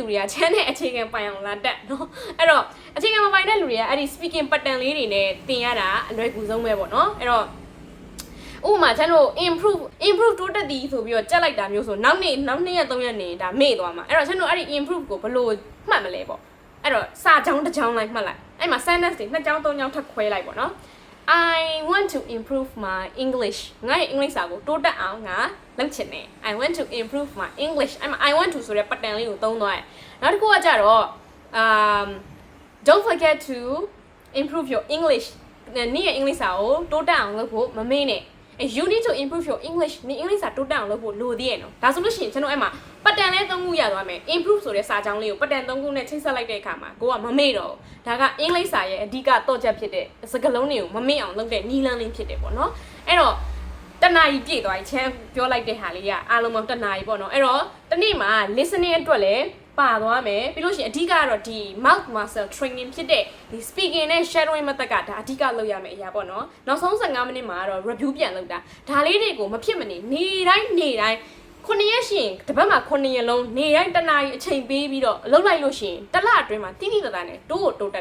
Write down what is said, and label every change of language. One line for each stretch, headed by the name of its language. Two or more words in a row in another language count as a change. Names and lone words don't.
Burmese: တွေကချမ်းတဲ့အခြေခံပိုင်အောင်လာတက်နော်အဲ့တော့အခြေခံမပိုင်တဲ့လူတွေကအဲ့ဒီ speaking pattern လေးတွေနဲ့သင်ရတာအလွယ်ကူဆုံးပဲပေါ့ နော်အဲ့တော့ဥပမာကျွန်တော် improve တိုးတက်သည်ဆိုပြီးတော့ကြက်လိုက်တာမျိုးဆိုနောက်နေ့3ရက်နေဒါမေ့သွားမှာအဲ့တော့ကျွန်တော်အဲ့ဒီ improve ကိုဘယ်လိုမှတ်မလဲပေါ့အဲ့တော့စာကြောင်းတစ်ကြောင်းလိုက်မှတ်လိုက်အဲ့မှာ sentence တွေ2ကြောင်း3ကြောင်းထပ်ခွဲလိုက်ပေါ့နော်
English: I want to improve my English
Burmese: ငါ့ရဲ့ English စာကိုတိုးတက်အောင်ငါလုပ်ချင်တယ်
English: I want to improve my English
Burmese: အဲ့မှာ
English: I want to
Burmese: ဆိုတဲ့ pattern လေးကိုသုံးသွားတယ်နောက်တစ်ခုကကြတော့
English: don't forget to improve your English
Burmese: နေ့ရဲ့ English စာကိုတိုးတက်အောင်လုပ်ဖို့မမေ့နဲ့
English: you need to improve your English
Burmese: နေ English စာတိုးတက်အောင်လုပ်ဖို့လိုသေးရဲ့နော်ဒါဆိုလို့ရှိရင်ကျွန်တော်အဲ့မှာ ပတ်တန်လေး3ခုရသွားမယ် improve ဆိုတဲ့စာကြောင်းလေးကိုပတ်တန်3ခုနဲ့ချိတ်ဆက်လိုက်တဲ့အခါမှာကိုကမမေ့တော့ဒါက English စာရဲ့အဓိကတော့ချက်ဖြစ်တဲ့စကားလုံးတွေကိုမမေ့အောင်လုပ်တဲ့နီးလန်းလေးဖြစ်တယ်ပေါ့နော်အဲ့တော့တနာရီပြည့်သွားပြီချမ်းပြောလိုက်တဲ့ဟာလေးကအားလုံးပေါင်းတနာရီပေါ့နော်အဲ့တော့တနေ့မှာ listening အတွက်လည်းပါသွားမယ်ပြီးလို့ရှိရင်အဓိကကတော့ဒီ
English: mouth muscle training
Burmese: ဖြစ်တဲ့ဒီ speaking နဲ့
English: shadowing method
Burmese: ကဒါအဓိကလုပ်ရမယ့်အရာပေါ့နော်နောက်ဆုံး15မိနစ်မှာတော့ review ပြန်လုပ်တာဒါလေးတွေကိုမဖြစ်မနေနေတိုင်း 9ရက်ရှိရင်တစ်ပတ်မှာ9ရက်လုံးနေတိုင်းတနာရီအချိန်ပေးပြီးတော့အလုပ်လိုက်လို့ရှိရင်တစ်လအတွင်းမှာတိတိတတ်နဲ့တိုးတက်